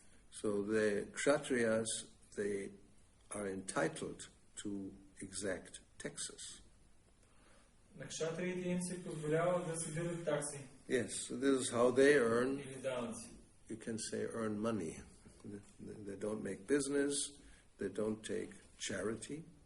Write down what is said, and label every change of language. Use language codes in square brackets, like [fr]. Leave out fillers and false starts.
[en] So the Kshatriyas, they are entitled to exact taxes. [bg] На кшатриите им се позволява да събират такси. [en] Yes, so this is how they earn. [bg] Или данъци. [en] You can say earn money. They don't make business, they don't take charity.